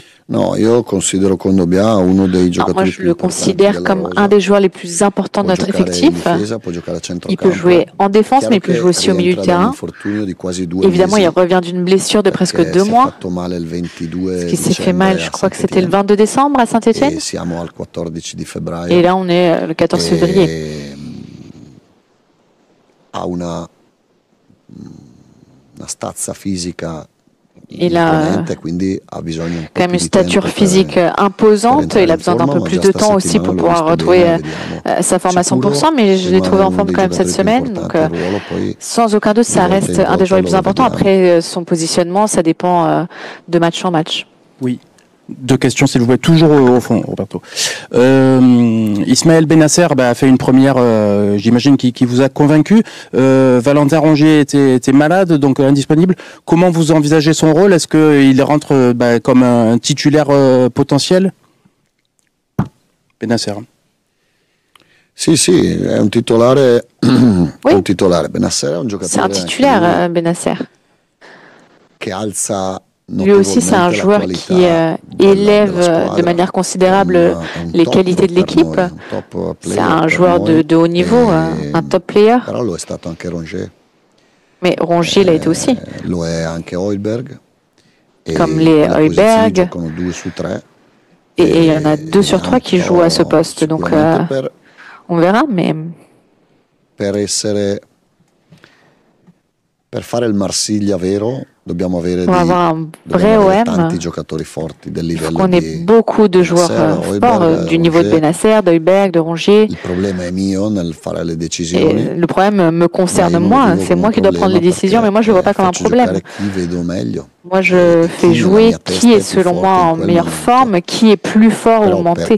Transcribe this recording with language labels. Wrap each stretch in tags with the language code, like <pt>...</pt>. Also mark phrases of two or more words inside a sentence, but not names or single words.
<it>Non, io considero Kondogbia uno dei giocatori</it> <fr>moi, je le considère comme un des joueurs les plus importants de notre effectif. Il peut jouer en défense, mais il peut jouer aussi au milieu du terrain. Évidemment, il revient d'une blessure de presque 2 mois, ce qui s'est fait mal, je crois que c'était le 22 décembre à Saint-Etienne. Et là, on est le 14 février.</fr> <it>Ha una stazza fisica.</it> <fr>Il a quand même une stature physique imposante. Il a besoin d'un peu plus de temps aussi pour pouvoir retrouver sa forme à 100%, mais je l'ai trouvé en forme quand même cette semaine. Donc, sans aucun doute, ça reste un des joueurs les plus importants. Après, son positionnement, ça dépend de match en match. Oui. 2 questions, s'il vous plaît, toujours au fond, Roberto. Ismaël Bennacer a fait une première, j'imagine, qui vous a convaincu. Valentin Rongier était malade, donc indisponible. Comment vous envisagez son rôle? Est-ce qu'il rentre comme un titulaire potentiel? Bennacer.</fr> <it>Sì, è un titolare.</it> <fr>Oui.</fr> <it>Un titolare. Bennacer è un giocatore.</it> <fr>C'est un titulaire, Bennacer.</fr> <it>Che alza.</it> <fr>Lui aussi, c'est un joueur qui élève de manière considérable les qualités de l'équipe. C'est un joueur de haut niveau, un</fr> <en>top player.</en> <fr>Mais Rongier l'a été aussi. Comme les Højbjerg. Et il y en a 2 sur 3 qui jouent à ce poste. Donc, on verra. Mais</fr> <it>per fare il Marsiglia vero, dobbiamo avere</it> <fr>vrai OM. Il faut qu'on ait beaucoup de joueurs forts du niveau de Bennacer, de Højbjerg, de Rongier. Et le problème me concerne moi, c'est moi qui dois prendre les décisions, mais moi je ne le vois pas comme un problème. Moi je fais jouer qui est selon moi en meilleure forme, qui est plus fort ou monté.</fr>